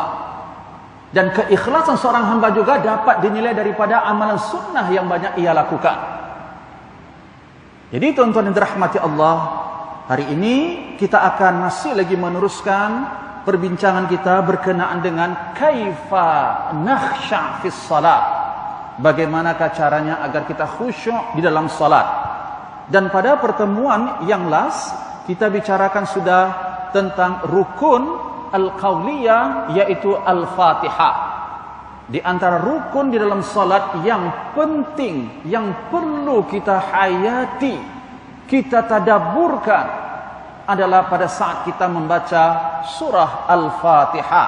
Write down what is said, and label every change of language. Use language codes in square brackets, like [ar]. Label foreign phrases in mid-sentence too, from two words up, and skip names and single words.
[ms] Dan keikhlasan seorang hamba juga dapat dinilai daripada amalan sunnah yang banyak ia lakukan. Jadi tuan-tuan yang dirahmati Allah, hari ini kita akan masih lagi meneruskan perbincangan kita berkenaan dengan [ar] كيف نخشع في الصلاة. [ms] Bagaimanakah caranya agar kita khusyuk di dalam salat. Dan pada pertemuan yang last kita bicarakan sudah tentang rukun al-qauliyah, yaitu al-Fatihah. Di antara rukun di dalam salat yang penting, yang perlu kita hayati, kita tadabburkan adalah pada saat kita membaca surah Al-Fatihah.